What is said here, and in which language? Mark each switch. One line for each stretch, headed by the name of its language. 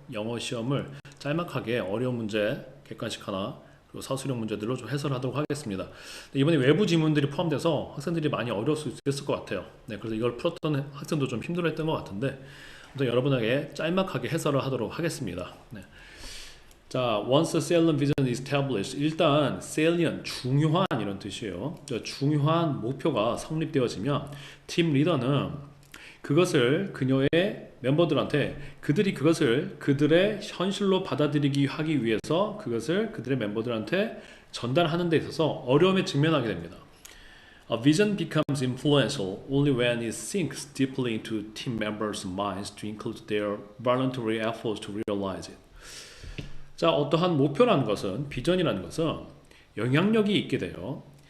Korean: 영어 시험을 짤막하게 어려운 문제, 객관식 하나, 그리고 사수령 문제들로 좀 해설하도록 하겠습니다. 네, 이번에 외부 지문들이 포함돼서 학생들이 많이 어려울 수 있을 것 같아요. 네, 그래서 이걸 풀었던 학생도 좀 힘들어했던 것 같은데, 아무튼 여러분에게 짤막하게 해설을 하도록 하겠습니다. 네.
English: 자, once a salient vision is established.
Korean: 일단 salient, 중요한 이런 뜻이에요. 중요한 목표가 성립되어지면 팀 리더는 그것을 그녀의 멤버들한테 그들이 그것을 그들의 현실로 받아들이기 하기 위해서 그것을 그들의 멤버들한테 전달하는 데 있어서 어려움에 직면하게 됩니다.
English: A vision becomes influential only when it sinks deeply into team members' minds to include their voluntary efforts to realize it.
Korean: 자, 어떠한 목표라는 것은, 비전이라는 것은 영향력이 있게 돼요.